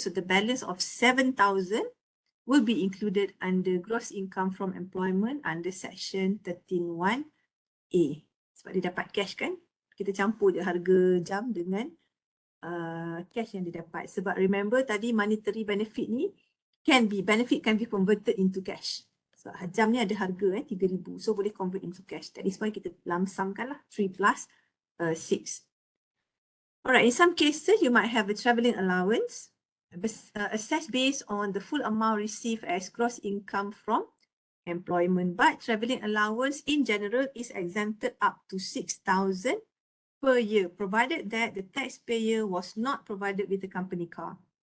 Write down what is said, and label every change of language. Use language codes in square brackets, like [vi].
[en] So the balance of 7,000 will be included under gross income from employment under section 13(1)(a). [ms] Sebab dia dapat cash kan? Kita campur je harga jam dengan cash yang dia dapat. [en] Sebab remember tadi monetary benefit ni benefit can be converted into cash. So [ms] jam ni ada harga [en] 3,000. So boleh convert into cash. That is why [ms] kita lamsamkan lah [en] 3 plus 6. Alright, in some cases you might have a travelling allowance assessed based on the full amount received as gross income from employment, but travelling allowance in general is exempted up to 6,000 per year, provided that the taxpayer was not provided with a company car.